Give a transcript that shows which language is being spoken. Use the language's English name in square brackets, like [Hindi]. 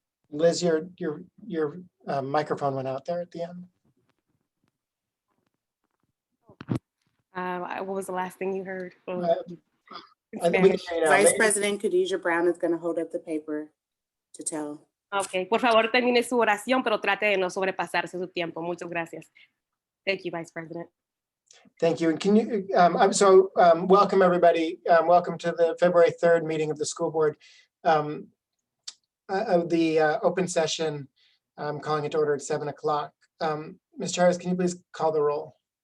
[English] Liz, your microphone went out there at the end. What was the last thing you heard? Vice President Khadijah Brown is going to hold up the paper to tell. [Spanish] Ok, por favor termine su oración, pero trate de no sobrepasarse su tiempo. Muchas gracias. [English] Thank you, Vice President. Thank you. And can you, welcome everybody. Welcome to the February 3rd meeting of the school board. Of the open session, I'm calling it to order at 7 o'clock. Ms. Charis, can you please call the roll?